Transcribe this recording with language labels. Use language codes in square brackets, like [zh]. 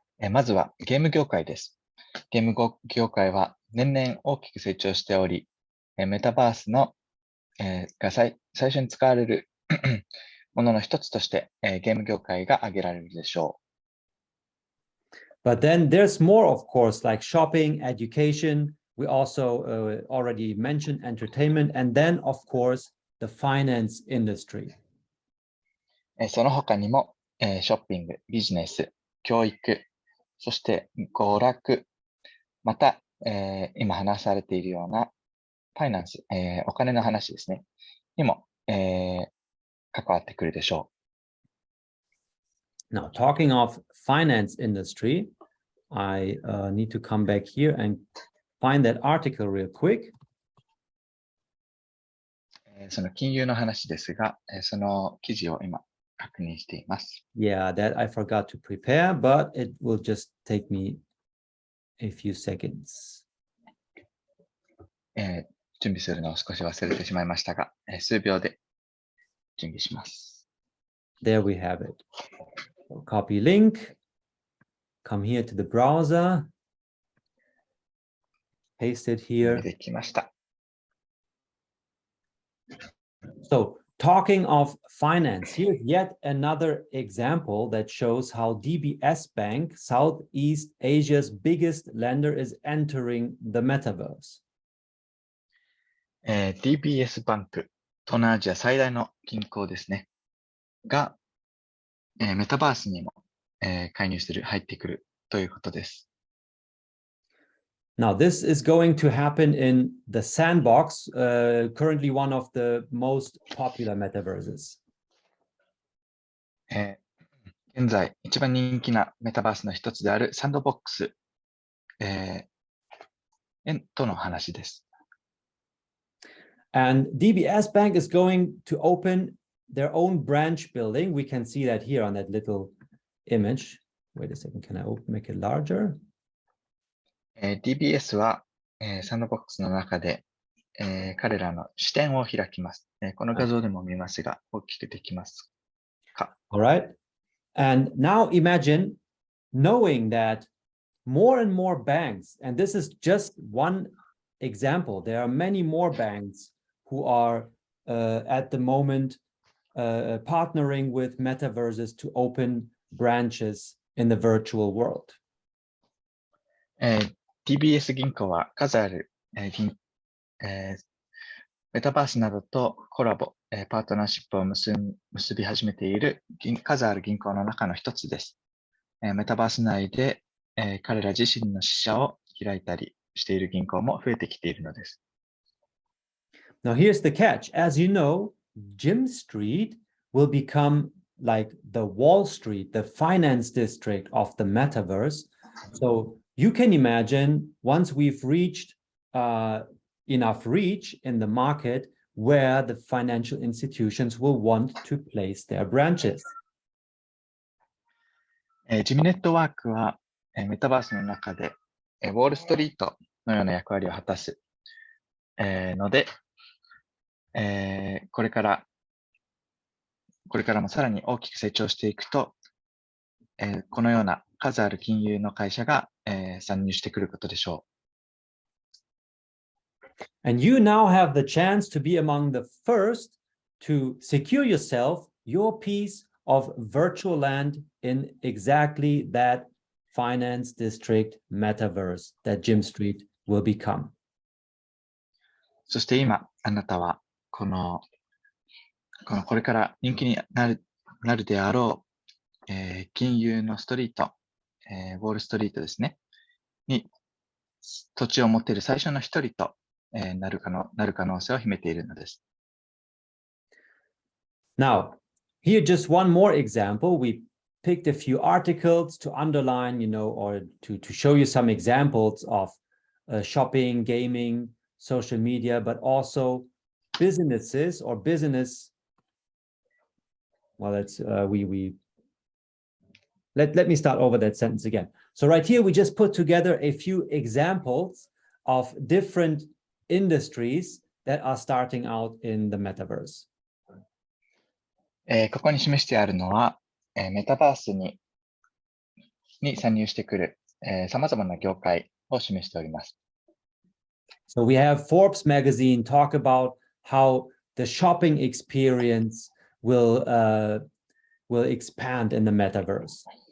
[ja] まずはゲーム業界です。ゲーム業界は年々大きく成長しており、メタバースの、が最初に使われるものの一つとして、ゲーム業界が挙げられるでしょう。 [en] But then there's more, of course, like shopping, education. We also already mentioned entertainment, and then, of course, the finance industry. [ja] その他にも、ショッピング、ビジネス、教育、そして娯楽、また、今話されているようなファイナンス、お金の話ですね、にも、関わってくるでしょ [en] う。Now, talking of finance industry, I need to come back here and find that article real quick. [ja] その金融の話ですが、その記事を今確認しています。 [en] Yeah, that I forgot to prepare, but it will just take me a few seconds. [ja] 準備するのを少し忘れてしまいましたが、数秒で準備します。 [en] There we have it. So copy link, come here to the browser, paste it here. [ja] できました。 [en] So, talking of finance, here's yet another example that shows how DBS Bank, Southeast Asia's biggest lender, is entering the metaverse. [ja] DBS バンク、東南アジア最大の銀行ですね。が、メタバースにも、介入する、入ってくるということです。 [en] Now, this is going to happen in the Sandbox, currently one of the most popular metaverses. [ja] 現在、一番人気なメタバースの一つであるサンドボックス、との話です。 [en] And DBS Bank is going to open their own branch building. We can see that here on that little image. Wait a second, can I make it larger? [ja] DBS は、サンドボックスの中で、彼らの支店を開きます。この画像でも見ますが、大きくできますか。 [en] All right. And now imagine knowing that more and more banks, and this is just one example, there are many more banks who are at the moment partnering with metaverses to open branches in the virtual world. [ja] DBS 銀行は数ある、メタバースなどとコラボ、パートナーシップを結び始めている数ある銀行の中の一つです。メタバース内で、彼ら自身の支社を開いたりしている銀行も増えてきているのです。 [en] Now here's the catch. As you know, GYMSTREET will become like the Wall Street, the finance district of the metaverse. So you can imagine once we've reached enough reach in the market where the financial institutions will want to place their branches. [ja] ジミネットワークはメタバースの中でウォールストリートのような役割を果たすので、これからもさらに大きく成長していくと、このような数ある金融の会社が参入してくることでしょう。 [en] And you now have the chance to be among the first to secure yourself your piece of virtual land in exactly that finance district metaverse that GYMSTREET will become. [ja] そして今、あなたはこれから人気になるであろう、金融のストリート、ウォールストリートですね、に土地を持っている最初の一人と、なる可能性を秘めているのです。 [en] Now, here just one more example. We picked a few articles to underline, or to show you some examples of shopping, gaming, social media, but also businesses or business. Well, let me start over that sentence again. So right here, we just put together a few examples of different industries that are starting out in the metaverse. [ja] ここに示してあるのは、メタバースに参入してくる、様々な業界を示しております。 [en] So we have Forbes magazine talk about how the shopping experience will expand in the metaverse.